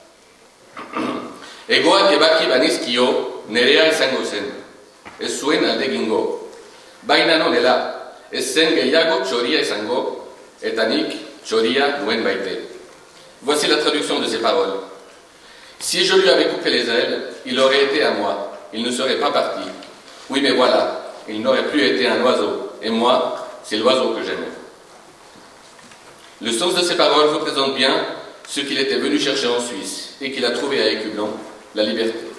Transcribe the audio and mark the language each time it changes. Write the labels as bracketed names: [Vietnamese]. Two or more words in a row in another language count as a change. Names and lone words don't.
[Basque] Egoak ebaki banizkio, nerea izango zen, ez zuen alde egingo. Baina nonela, ez zen gehiago txoria izango, eta nik txoria nuen baite. [French] Voici la traduction de ces paroles. Si je lui avais coupé les ailes, il aurait été à moi, il ne serait pas parti. Oui, mais voilà, il n'aurait plus été un oiseau. Et moi, c'est l'oiseau que j'aimais. Le sens de ces paroles représente bien ce qu'il était venu chercher en Suisse et qu'il a trouvé à Écublens, la liberté.